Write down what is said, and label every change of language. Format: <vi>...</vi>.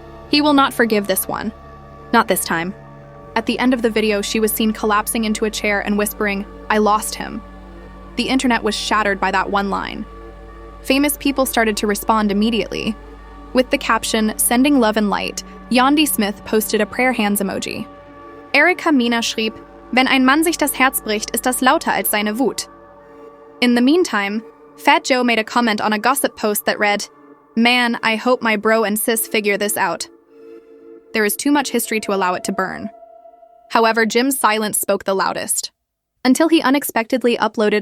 <en>He will not forgive this one. Not this time." At the end of the video, she was seen collapsing into a chair and whispering, "I lost him." The internet was shattered by that one line. Famous people started to respond immediately. With the caption, "Sending love and light," Yandi Smith posted a prayer hands emoji.</en> <de>Erika Mina schrieb, "Wenn ein Mann sich das Herz bricht, ist das lauter als seine Wut."</de> <en>In the meantime, Fat Joe made a comment on a gossip post that read, "Man, I hope my bro and sis figure this out." There is too much history to allow it to burn. However, Jim's silence spoke the loudest. Until he unexpectedly uploaded a</en>